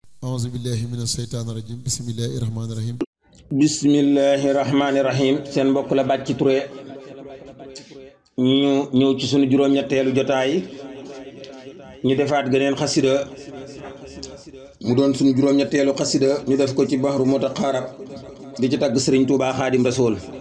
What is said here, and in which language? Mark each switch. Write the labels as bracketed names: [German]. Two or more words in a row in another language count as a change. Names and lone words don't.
[Arabic] أعوذ بالله من الشيطان الرجيم. بسم الله الرحمن الرحيم. بسم الله الرحمن الرحيم. [Wolof] Seen mbokk la Bàcci Touré. Ñu ñëw ci sunu juróom-ñetteelu jotaay. Ñu defaat geneen xasida. Mu doon sunu juróom-ñetteelu xasida. Ñu def ko ci Bahru Mutaqarrab. Di ci tagg Sëriñ Tuubaa Xaadim Rasuul.